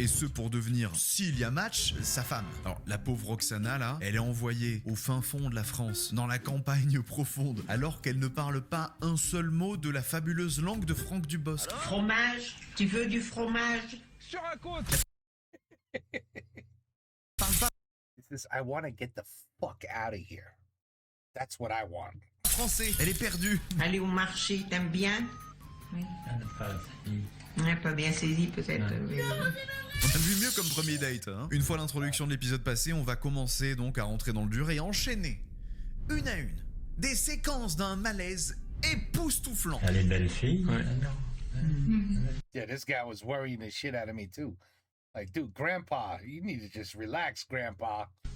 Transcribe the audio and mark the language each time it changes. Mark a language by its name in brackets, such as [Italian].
[French] Et ce pour devenir, s'il y a match, sa femme. Alors, la pauvre Roxana, là, elle est envoyée au fin fond de la France, dans la campagne profonde, alors qu'elle ne parle pas un seul mot de la fabuleuse langue de Franck Dubosc. Fromage, tu veux du fromage? Sur un côte. [English] This is, I want to get the fuck out of here. That's what I want. [French] Français, elle est perdue. Aller au marché, t'aimes bien? Oui. Ouais, pas bien saisi peut-être. Oui. On a vu mieux comme premier date. Hein. Une fois l'introduction de l'épisode passé, on va commencer donc à rentrer dans le dur et enchaîner, une à une, des séquences d'un malaise époustouflant. Elle est belle fille. Ouais. [English] Yeah, this guy was worrying the shit out of me too. Like, dude, Grandpa, you need to just relax, Grandpa.